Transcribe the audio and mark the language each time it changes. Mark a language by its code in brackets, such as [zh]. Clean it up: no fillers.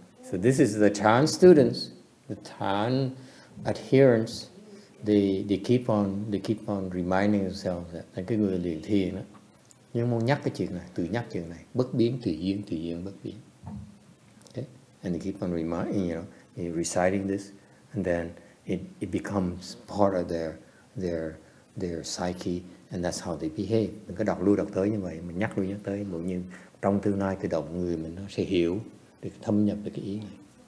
[en] So this is the Chan students, the Chan adherents. They keep on reminding themselves that [vi] cái người luyện thiền đó, nhưng muốn nhắc cái chuyện này, tự nhắc chuyện này, bất biến tùy duyên bất biến. [en] Okay? And they keep on reminding, reciting this, and then it becomes part of their psyche, and that's how they behave. [vi] Mình cứ đọc lui đọc tới như vậy, mình nhắc lui nhắc tới, bỗng nhiên trong tương lai tự động người mình nó sẽ hiểu, để thâm nhập được cái ý này.